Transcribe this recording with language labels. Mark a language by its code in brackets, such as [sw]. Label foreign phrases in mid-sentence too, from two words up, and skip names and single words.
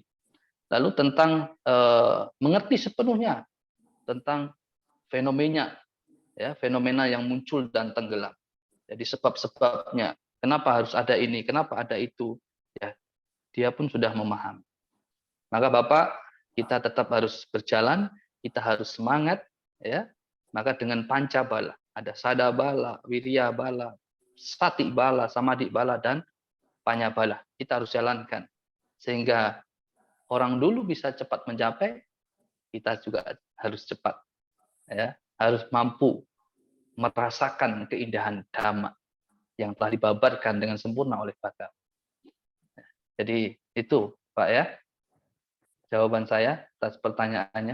[id] Lalu tentang mengerti sepenuhnya tentang fenomena ya, fenomena yang muncul dan tenggelam. Jadi sebab-sebabnya, kenapa harus ada ini, kenapa ada itu, ya. Dia pun sudah memahami. Maka Bapak, kita tetap harus berjalan, kita harus semangat ya. Maka dengan [pi] panca bala, [id] ada [pi] sada bala, wirya bala, sati bala, samadhi bala [id] dan [pi] panya bala. [id] Kita harus jalankan sehingga orang dulu bisa cepat mencapai, kita juga harus cepat ya, harus mampu merasakan keindahan dhamma yang telah dibabarkan dengan sempurna oleh Bhagawan. Jadi itu Pak ya, jawaban saya atas pertanyaannya.